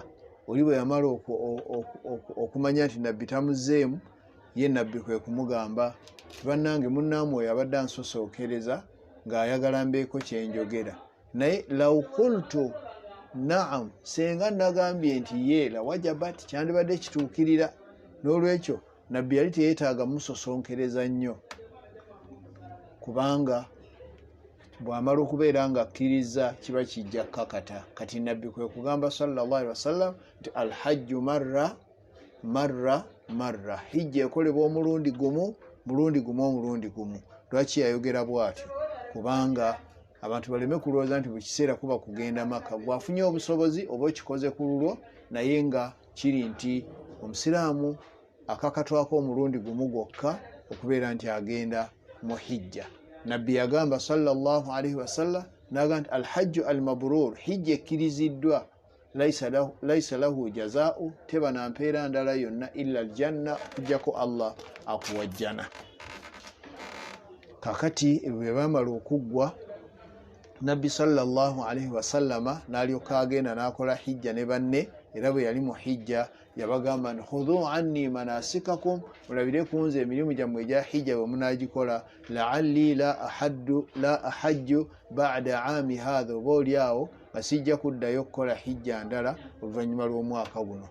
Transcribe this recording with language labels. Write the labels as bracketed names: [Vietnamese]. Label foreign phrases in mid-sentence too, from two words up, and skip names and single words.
[Ganda] Oli bwe yamala okumanya nti Nabbi tamuzzeemu, ye Nabbi kwe kumugamba bannange munnaamu oyo abadde ansosookereza ng'ayagala mbeeko kyenjogera, naye [Arabic] لو قلت نعم, [Ganda] senga nagambye nti ye [Arabic] لوجبت, [Ganda] kyandibadde kituukirira. N'olwekyo Nabbi yali teyeetaaga musosonkereza nnyo, kubanga bw'amala okubeera nga akkiriza kiba kijja kakata. Kati Nabbi kwe kugamba [Arabic] صلى الله عليه وسلم [Ganda] nti [Arabic] الحج مرة, [Ganda] hijja ekolebwa omulundi gumu. Lwaki yayogera bw'atyo? Kubanga abantu baleme kulowooza nti buli kiseera kuba kugenda Makka. Gwafunye obusobozi oba okikoze ku lulwo, naye nga kiri nti Omusiraamu akakatwako omulundi gumu gwokka okubeera nti agenda mu hijja. Nabbi yagamba [Arabic] صلى الله عليه وسلم [Ganda] n'agamba nti [Arabic] الحج المبرور, [Ganda] hijja ekkiriziddwa [Arabic] ليس له جزاء [Ganda] teba na mpeera ndala yonna [Arabic] إلا الجنة [Ganda] kujjako Allah akuwajjana. Kakati bwe bamala okuggwa Nabbi [Arabic] صلى الله عليه وسلم [Ganda] n'alyoka agenda n'akola hijja ne banne, era bwe yali mu hijja yabagamba nti [Arabic] خذوا عني مناسككم, [Ganda] mulabire kunze emirimu gyammwe egya hijja bwe munaagikola, [Arabic] لعلي لا أحج بعد عامي هذا, [Ganda] oba oliawo nga sijja kuddayo kukola hijja ndala oluvannyuma lw'omwaka guno.